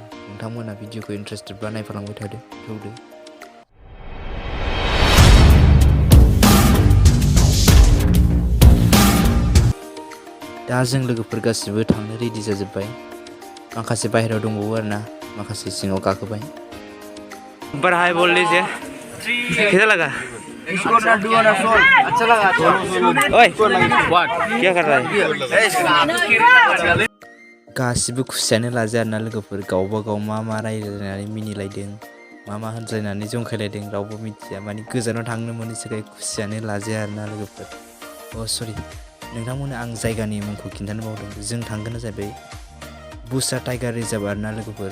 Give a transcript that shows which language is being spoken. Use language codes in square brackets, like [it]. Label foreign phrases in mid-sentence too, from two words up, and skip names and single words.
[brx] नोंथांमोना भिडिअखौ इन्टारेस्टेडबा नायफालांबाय थौदो। दा जों लोगोफोर गासिबो थांनो रेडि जाजोब्बाय। माखासे बाहेरायाव दंबावो आरोना, माखासे सिङाव गाखोबाय। [hi] ऊपर हाई बोल लीजिए। कैसा लगा? अच्छा लगा। ओए, क्या कर रहा है? [brx] गासिबो खुसियानो लाजाया आरोना लोगोफोर। गावबा गाव मा रायज्लायनानै मिनिलायदों, मा होनज्लायनानै जंखायलायदों रावबो मिथिया। माने गोजानाव थांनो मोनैनि थाखाय खुसियानो लाजाया आरोना लोगोफोर। सरि नोंथांमोननो आं जायगानि मुंखौ खिन्थानो बावदों। जों थांगोना जाहैबाय बुक्सा टाइगार रिजार्भ आरोना लोगोफोर।